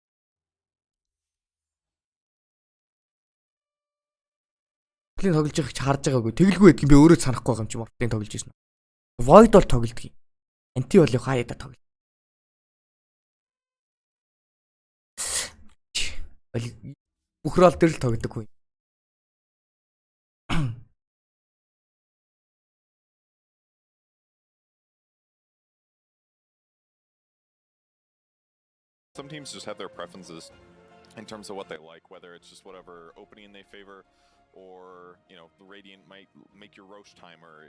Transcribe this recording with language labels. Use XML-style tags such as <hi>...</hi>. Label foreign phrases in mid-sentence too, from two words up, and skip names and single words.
<mn>Морфлинг тоглож байгааг ч харж байгаагүй. Тэгэлгүй байдг юм би өөрөө санахгүй байгаа юм чи морфлинг тоглож ирсэн. Void бол тоглодог юм. Анти бол яг хаяада тоглож. Бүх рол дээр л тоглодог хүн.</mn> <en>Some teams just have their preferences in terms of what they like, whether it's just whatever opening they favor, or the Radiant might make your Roche timer.</en>